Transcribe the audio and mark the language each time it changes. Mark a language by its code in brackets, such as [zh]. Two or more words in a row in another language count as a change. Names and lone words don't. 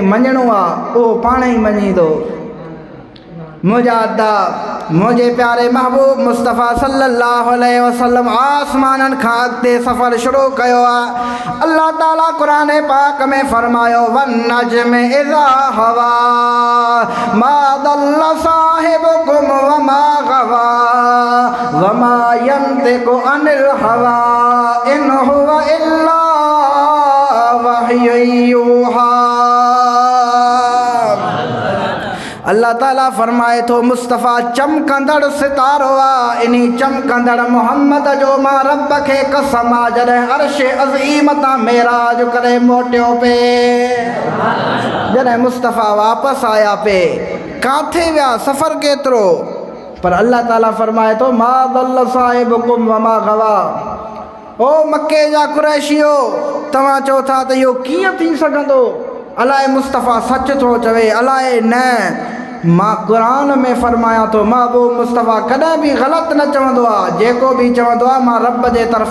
[sd] मञणो आहे उहो पाण ई मञींदो मुंहिंजा अदा मुंहिंजे प्यारे महबूब मुस्तफ़ा [ar] صلى الله عليه وسلم [sd] आसमाननि खां अॻिते सफ़र शुरू कयो आहे अल्लाह ताला क़ुरान पाक में फरमायो [ar] والنجم إذا هوى ما ضل صاحبكم وما غوى وما ينطق عن الهوى إن هو إلا وحي يوحى [sd] अल्लाह ताला फरमाए थो मुस्तफ़ा चमकंदड़ सितारो आहे इन चमकंदड़ मोहम्मद जो मां रब खे कसम आहे जॾहिं अर्श अज़ीम तां मेराज करे मोटियो पे जॾहिं मुस्तफ़ा वापसि आया पे काथे विया सफ़र केतिरो पर अल्लाह ताला फरमाए थो [ar] ما ضل صاحبكم وما غوى [sd] ओ मके जा कुरैशियो तव्हां चओ था त इहो कीअं थी सघंदो अलाए मुस्तफ़ा सच थो चवे अलाए न मां क़ुरान में फरमायां थो महबूब मुस्तफ़ा कॾहिं बि ग़लति न चवंदो आहे जेको बि चवंदो आहे मां रब जे तरफ़